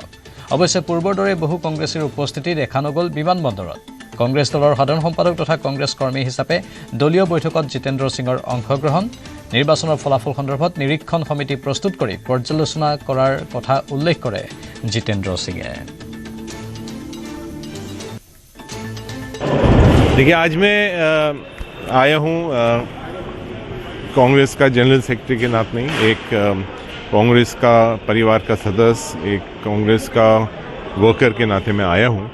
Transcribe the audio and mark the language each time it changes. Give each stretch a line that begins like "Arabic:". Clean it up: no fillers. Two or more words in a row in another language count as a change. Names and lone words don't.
Assamese: অৱশ্যে পূৰ্বৰ দৰে বহু কংগ্ৰেছীৰ উপস্থিতি দেখা নগ'ল বিমান বন্দৰত। কংগ্ৰেছ দলৰ সাধাৰণ সম্পাদক তথা কংগ্ৰেছ কৰ্মী হিচাপে দলীয় বৈঠকত জিতেন্দ্ৰ সিঙৰ অংশগ্ৰহণ। নিৰ্বাচনৰ ফলাফল সন্দৰ্ভত নিৰীক্ষণ সমিতি প্ৰস্তুত কৰি পৰ্যালোচনা কৰাৰ কথা উল্লেখ কৰে জিতেন্দ্ৰ সিঙে।
Hindi: देखिए, आज मैं आया हूँ कांग्रेस का
English: general secretary
Hindi: के नाते नहीं, एक कांग्रेस का परिवार का सदस्य, एक कांग्रेस का वर्कर के नाते मैं आया हूँ।